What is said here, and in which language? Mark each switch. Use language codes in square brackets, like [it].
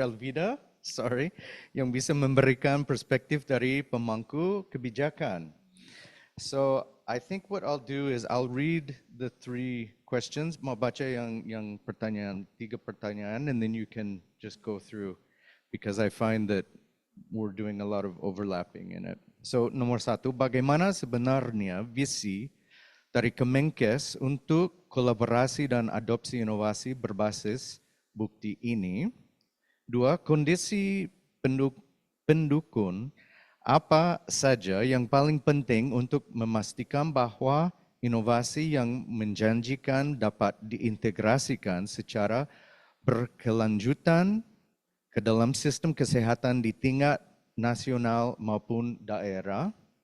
[id] Elfida, sorry, yang bisa memberikan perspektif dari pemangku kebijakan. [en] So I think what I'll do is I'll read the 3 questions, [id] mau baca yang pertanyaan, 3 pertanyaan, [en] and then you can just go through, because I find that we're doing a lot of overlapping in it. [id] So nomor 1, bagaimana sebenarnya visi dari Kemenkes untuk kolaborasi dan adopsi inovasi berbasis bukti ini? 2, kondisi pendukung apa saja yang paling penting untuk memastikan bahwa inovasi yang menjanjikan dapat diintegrasikan secara berkelanjutan ke dalam sistem kesehatan di tingkat nasional maupun daerah?